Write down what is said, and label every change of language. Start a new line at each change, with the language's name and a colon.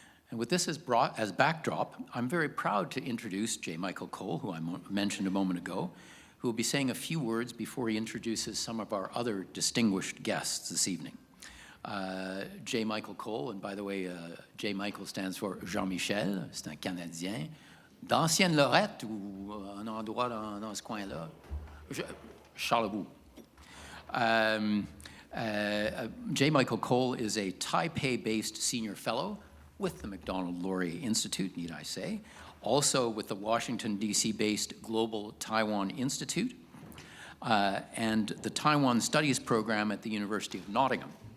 English: And with this as backdrop, I'm very proud to introduce J. Michael Cole, who I mentioned a moment ago, who will be saying a few words before he introduces some of our other distinguished guests this evening. J. Michael Cole, and by the way, J. Michael stands for Jean-Michel,
French: c'est un Canadien, d'Ancienne Lorette, ou un endroit dans ce coin-là, Charlebourg.
English: J. Michael Cole is a Taipei-based senior fellow with the Macdonald-Laurier Institute, need I say, also with the Washington, D.C.-based Global Taiwan Institute, and the Taiwan Studies program at the University of Nottingham.